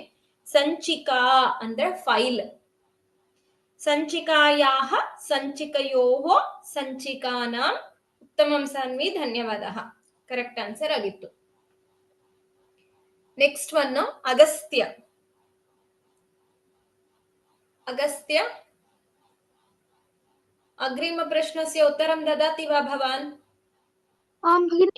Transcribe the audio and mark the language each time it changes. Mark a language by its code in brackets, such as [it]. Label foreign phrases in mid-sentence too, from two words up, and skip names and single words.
[kn] ಸಂಚಿಕಾ ಅಂದ್ರೆ ಫೈಲ್. [sa] ಸಂಚಿಕಾಯಾಹ ಸಂಚಿಕಯೋಃ ಸಂಚಿಕಾನಾಂ. ಉತ್ತಮಂ ಸಾನ್ವಿ, ಧನ್ಯವಾದಃ. [en] correct answer [kn] ಆಗಿತ್ತು. [en] next one ಅಗಸ್ತ್ಯ. [sa] अगस्त्य, अग्रिम प्रश्नस्य उत्तरं ददाति वा भवान्? आं भगिनि।